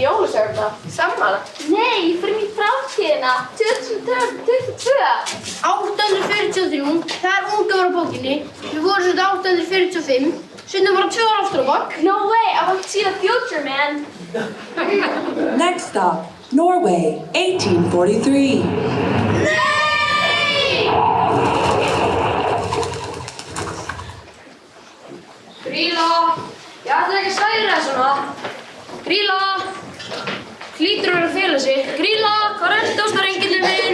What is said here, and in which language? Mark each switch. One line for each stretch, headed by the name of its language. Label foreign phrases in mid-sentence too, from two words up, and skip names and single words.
Icelandic: þetta. Sammála. Nei, ég fyrir mér framtíðina. 2022. 843, það er útgáfur á bókinni. Við vorum svona 845, stundum bara 2 ára aftur á bak.
English: No way, I want to see the future, man. Next stop, Norway, 1843.
Icelandic: Grýla, ég ætla ekki að særa það svona. Grýla, hlýtur að fela sig. Grýla, hvað ertu ástarengillinn minn?